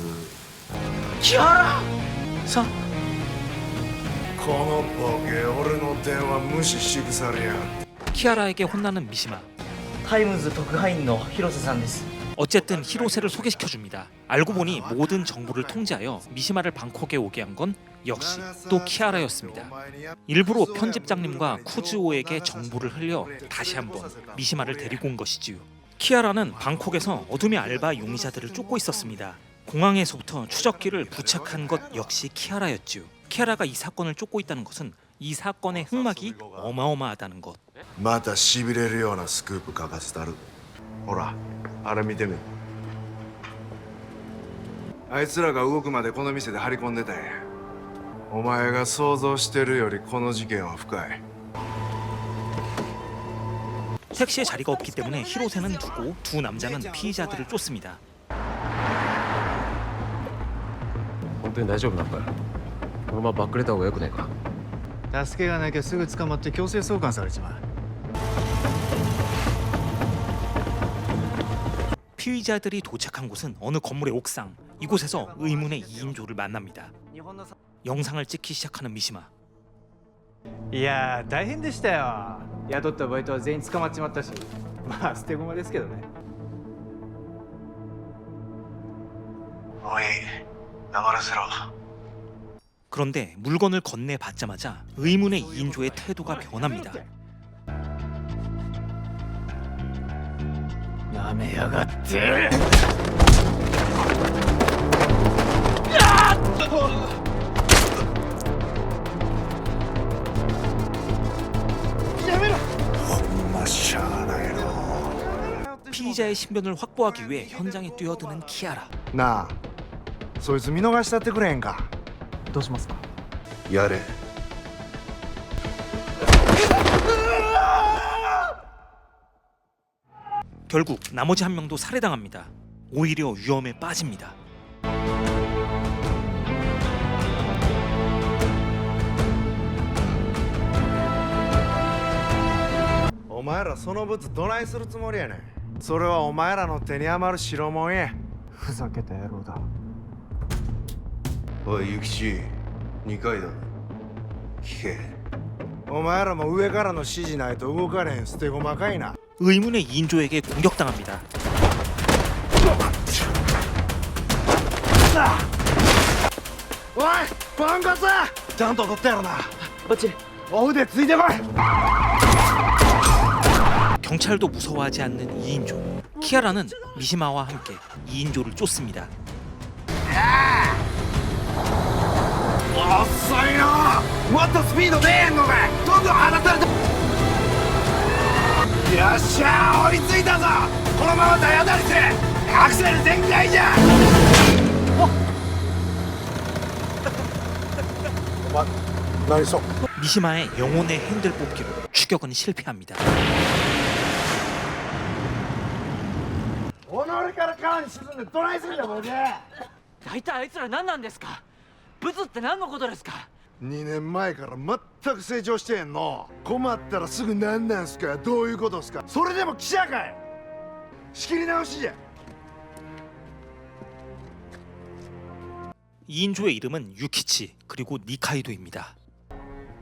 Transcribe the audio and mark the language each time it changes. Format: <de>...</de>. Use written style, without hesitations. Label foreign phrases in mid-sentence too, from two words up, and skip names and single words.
<ja>木原さん。このボケ俺の電話無視しぐされや</ja> <ko>키아라에게 혼나는 미시마.</ko> <ja>タイムズ特派員の広瀬さんです。</ja> <ko>어쨌든 히로세를 소개시켜줍니다. 알고 보니 모든 정보를 통제하여 미시마를 방콕에 오게 한 건 역시 또 키아라였습니다. 일부러 편집장님과 쿠즈오에게 정보를 흘려 다시 한번 미시마를 데리고 온 것이지요. 키아라는 방콕에서 어둠의 알바 용의자들을 쫓고 있었습니다. 공항에서부터 추적기를 부착한 것 역시 키아라였지요. 키아라가 이 사건을 쫓고 있다는 것은 이 사건의 흑막이 어마어마하다는 것.</ko> <ja>またしびれるようなスクープ書かせたるほらあれ見てみあいつらが動くまでこの店で張り込んでたんやお前が想像してるよりこの事件は深い</ja> <ko>택시에 자리가 없기 때문에 히로세는 두고 두 남자는 피의자들을 쫓습니다.</ko> <ja>本当に大丈夫なのかよ。このままバックレた方がよくねえか。助けがなきゃすぐ捕まって強制送還されちまう</ja> <ko>피의자들이 도착한 곳은 어느 건물의 옥상. 이곳에서 의문의 2인조를 만납니다. 영상을 찍기 시작하는 미시마.</ko> <ja>いやー大変でしたよ雇ったバイトは全員捕まっちまったしまあ捨て駒ですけどねおい黙らせろ</ja> <ko>그런데 물건을 건네받자마자 의문의 2인조의 태도가 변합니다.</ko> <ja>なめやがって</ja> <ko>피의자의 신변을 확보하기 위해 현장에 뛰어드는 키아라.</ko> <ja>なあそいつ見逃したってくれへんかどうしますかやれ</ja> <ko>결국 나머지 한 명도 살해당합니다. 오히려 위험에 빠집니다.</ko> <ja>お前らそのブツどないするつもりやねんそれはお前らの手に余る代物やふざけた野郎だおい諭吉二階だ聞けお前らも上からの指示ないと動かれへん捨て駒かいな</ja> <ko>의문의 2인조에게 공격당합니다.</ko> <ja>おいポンコツちゃんと取ったやろなバッチリ。お腕ついてこい</ja> <ko>경찰도 무서워하지 않는 2인조. 키아라는 미시마와 함께 2인조를 쫓습니다.</ko> <ja>遅いなもっとスピード出えんのかいどんどん離されてよっしゃー追いついたぞこのまま体当たりしてアクセル全開じゃお前何そう</ja> <ko>미시마의 영혼의 핸들 뽑기로 추격은 실패합니다.</ko> <ja>己から川に沈んでどないするんだボケ大体あいつら何なんですか。ブツって何のことですか。 2年前から全く成長してへんの困ったらすぐ何なんすかどういうことっすかそれでも記者かい仕切り直しじゃ</ja> <ko>2인조의 이름은 유키치 그리고 니카이도입니다.</ko>